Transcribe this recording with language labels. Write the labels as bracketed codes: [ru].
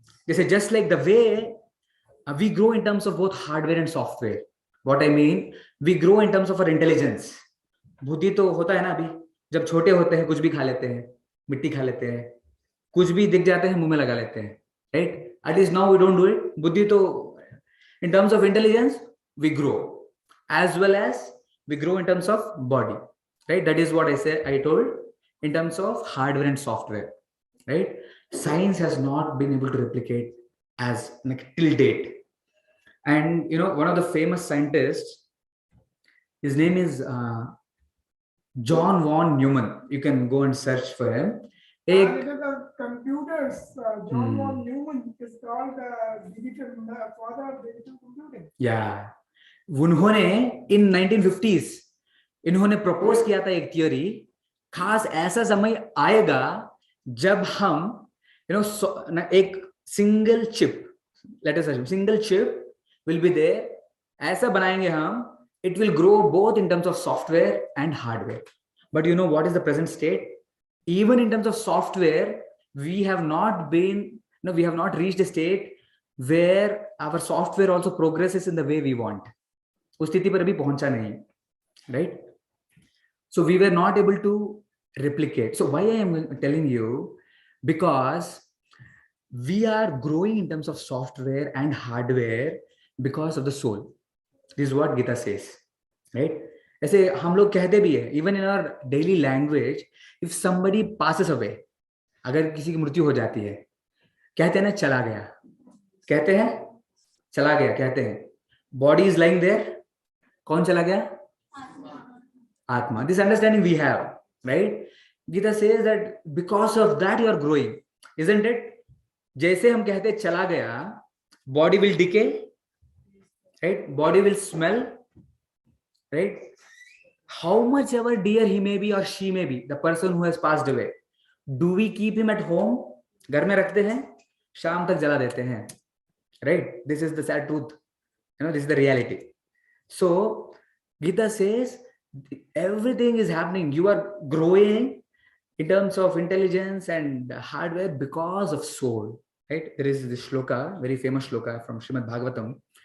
[en] जैसे just like the way we grow in terms of both hardware and software. What I mean, we grow in terms of our intelligence. [hi] बुद्धि तो होता है ना अभी, जब छोटे होते हैं कुछ भी खा लेते हैं, मिट्टी खा लेते हैं, कुछ भी दिख जाते हैं मुंह में लगा लेते हैं, right? [en] At least now we don't do it. [hi] बुद्धि तो [en] in terms of intelligence, we grow as well as we grow in terms of body, right? That is what I told in terms of hardware and software, right? Science has not been able to replicate as till date. And one of the famous scientists, his name is John von Neumann. You can go and search for him. The computers, John von Neumann is called the father of digital computing. Yeah. [hi] उन्होंने in 1950s इन्होंने propose किया था एक theory, खास ऐसा समय आएगा जब हम एक single chip, let us assume single chip [en] will be there, [hi] ऐसा बनाएंगे हम, [en] it will grow both in terms of software and hardware. But what is the present state? Even in terms of software, we have not reached a state where our software also progresses in the way we want. [hi] उस स्थिति पर अभी पहुंचा नहीं, right? [en] So we were not able to replicate. So why I am telling you? Because we are growing in terms of software and hardware because of the soul. This is what Gita says, right? [hi] ऐसे हम लोग कहते भी है, [en] even in our daily language, if somebody passes away, [hi] अगर किसी की मृत्यु हो जाती है, कहते हैं ना चला गया, कहते हैं चला गया, कहते हैं [en] body is lying there, [hi] कौन चला गया? आत्मा. [en] This understanding we have, right? Gita says that because of that you are growing, isn't it? [hi] जैसे हम कहते हैं चला गया, [en] body will decay, right? Body will smell, right? How much ever dear he may be or she may be, the person who has passed away, do we keep him at home? [hi] घर में रखते हैं, शाम तक जला देते हैं, right? [en] This is the sad truth. This is the reality. So Gita says everything is happening. You are growing in terms of intelligence and hardware because of soul, right? There is this shloka, very famous shloka from Srimad Bhagavatam.